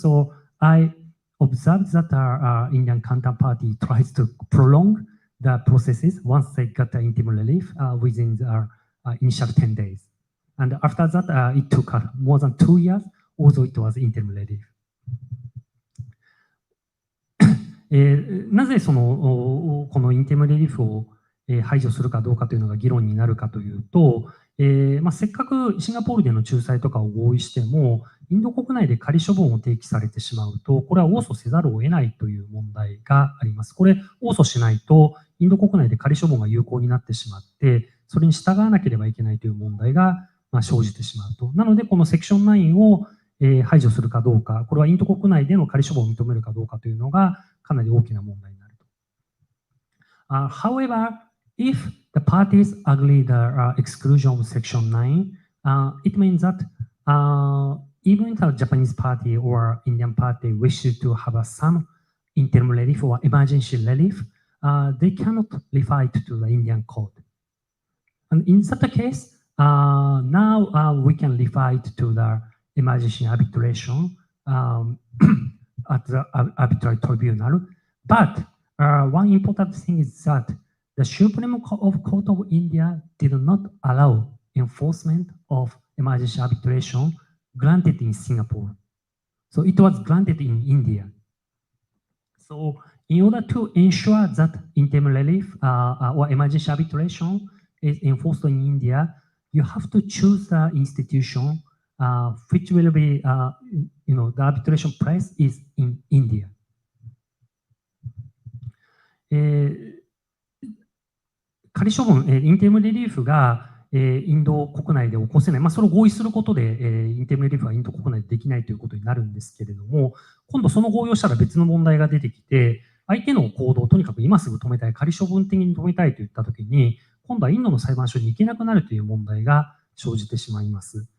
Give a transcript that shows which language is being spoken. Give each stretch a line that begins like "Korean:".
English: So I observed that our Indian counterparty tries to prolong the processes once they got the interim relief within the initial 10 days. And after that, it took more than 2 years, although it was interim relief.
Japanese: なぜこのインテリムレリーフを排除するかどうかというのが議論になるかというと、せっかくシンガポールでの仲裁とかを合意しても、インド国内で仮処分を提起されてしまうと、これは応訴せざるを得ないという問題があります。これ、応訴しないと、インド国内で仮処分が有効になってしまって、それに従わなければいけないという問題が生じてしまうと。なので、このセクション9を排除するかどうか、これはインド国内での仮処分を認めるかどうかというのが、かなり大きな問題になると。
English: However, if the parties agree the exclusion of Section 9, it means that even if a Japanese party or Indian party wishes to have some interim relief or emergency relief, they cannot refer it to the Indian court. And in such a case, now we can refer it to the emergency arbitration at the arbitrary tribunal. But one important thing is that the Supreme Court of India did not allow enforcement of emergency arbitration granted in Singapore. So it was granted in India. So in order to ensure that interim relief or emergency arbitration is enforced in India, you have to choose the institution which will be, the arbitration place is in India.
Japanese: 仮処分、インテリムリリーフがインド国内で起こせない、それを合意することで、インテリムリリーフはインド国内でできないということになるんですけれども、今度その合意をしたら別の問題が出てきて、相手の行動をとにかく今すぐ止めたい、仮処分的に止めたいといったときに、今度はインドの裁判所に行けなくなるという問題が生じてしまいます。